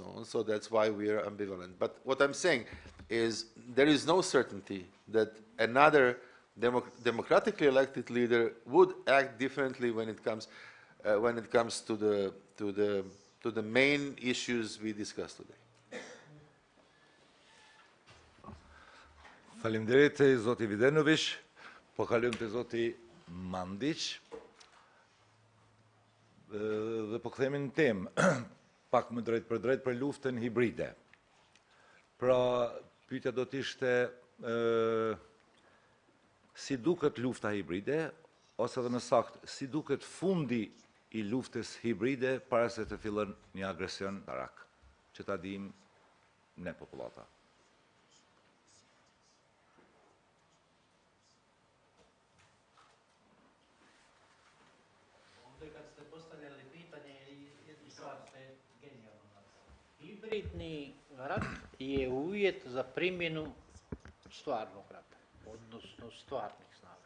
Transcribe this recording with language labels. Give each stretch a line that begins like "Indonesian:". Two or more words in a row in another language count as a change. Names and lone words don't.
English: So that's why we are ambivalent. But what I'm saying is there is no certainty that another democratically elected leader would act differently when it comes to the to the main issues we discussed today.
Albanian: Faleminderit zoti Videnović, po kalojmë te zoti Mandić dhe po kthehemi në temë, pak më drejt për luftën hibride. Pra, pyetja do të ishte si duket lufta hibride, ose edhe më saktë, si duket fundi i luftës hibride para se të fillon një agresion barak, që ta dim ne popullata.
Serbian: Hibridni rat je uvjet za primjenu stvarnog rata, odnosno stvarnih snaga.